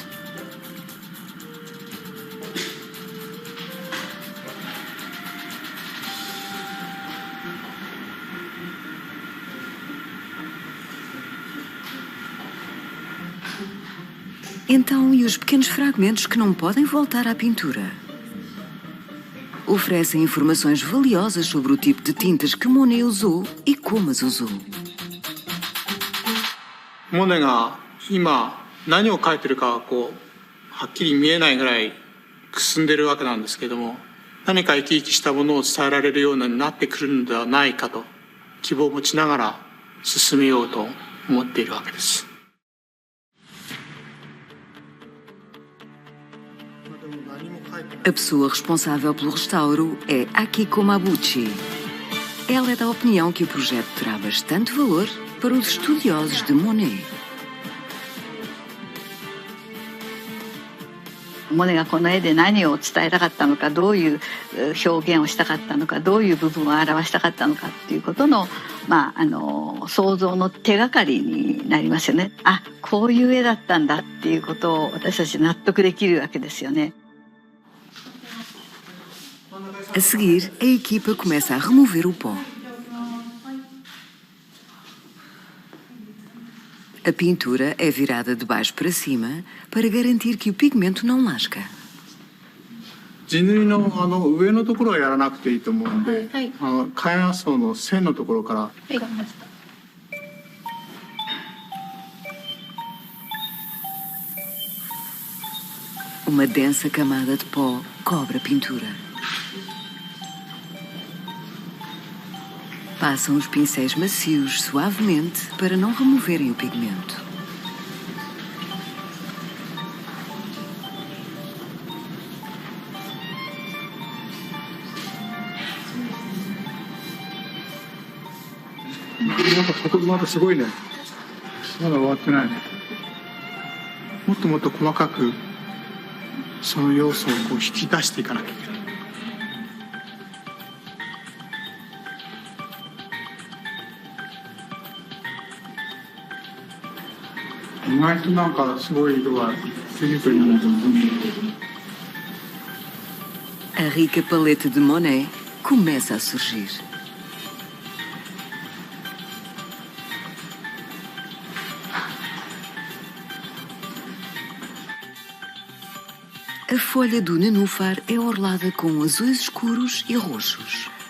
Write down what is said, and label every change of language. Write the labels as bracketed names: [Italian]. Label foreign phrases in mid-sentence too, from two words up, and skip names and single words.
[Portuguese] Então, e os pequenos fragmentos que não podem voltar à pintura? Oferecem informações valiosas sobre o tipo de tintas que Monet usou e como as usou. [Japanese] モネが今何を描いてるかははっきり見えないぐらいくすんでるわけなんですけども、何か生き生きしたものを伝えられるようになってくるのではないかと希望を持ちながら進めようと思っているわけです。 [Portuguese] A pessoa responsável pelo restauro é Akiko Mabuchi. Ela é da opinião que o projeto terá bastante valor para os estudiosos de Monet. [Japanese] モネがこの絵で何を伝えたかったのか、どういう表現をしたかったのか、どういう部分を表したかったのかっていうことの、想像の手がかりになりますよね。あ、こういう絵だったんだっていうことを私たち納得できるわけですよね。 [Portuguese] A seguir, a equipa começa a remover o pó. A pintura é virada de baixo para cima para garantir que o pigmento não lasca. [Japanese] 地塗りの上のところはやらなくていいと思うんで、開眼層の線のところから。 [Portuguese] Uma densa camada de pó cobre a pintura. Passam os pincéis macios suavemente para não removerem o pigmento. Nossa, [Japanese] すごいね。まだ終わってないね。もっともっと細かくその要素を引き出していかなきゃいけない。意外となんかすごい色がスリップになると思う。 [Portuguese] A rica paleta de Monet começa a surgir. A folha do nenúfar é orlada com azuis escuros e roxos.